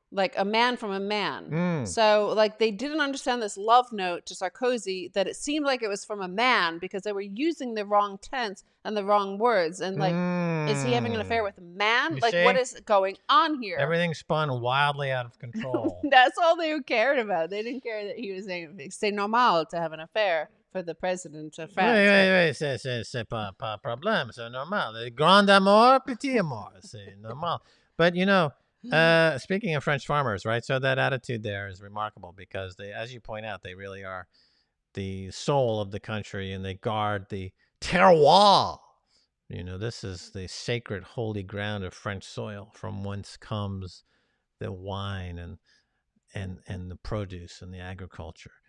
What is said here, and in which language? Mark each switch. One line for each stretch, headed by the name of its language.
English: Like a man from a man. So, like, they didn't understand this love note to Sarkozy, that it seemed like it was from a man because they were using the wrong tense and the wrong words. And, like, is he having an affair with a man? You like, see? what is going on here? Everything spun wildly out of control. That's all they cared about. They didn't care that he was saying,
French: c'est normal
English: to have an affair for the president of France.
French: Wait, c'est pas problème, c'est normal. Grand amour, petit amour, c'est normal.
English: But, you know, speaking of French farmers, right? So that attitude there is remarkable because they, as you point out, they really are the soul of the country, and they guard the terroir. You know, this is the sacred, holy ground of French soil from whence comes the wine and the produce and the agriculture.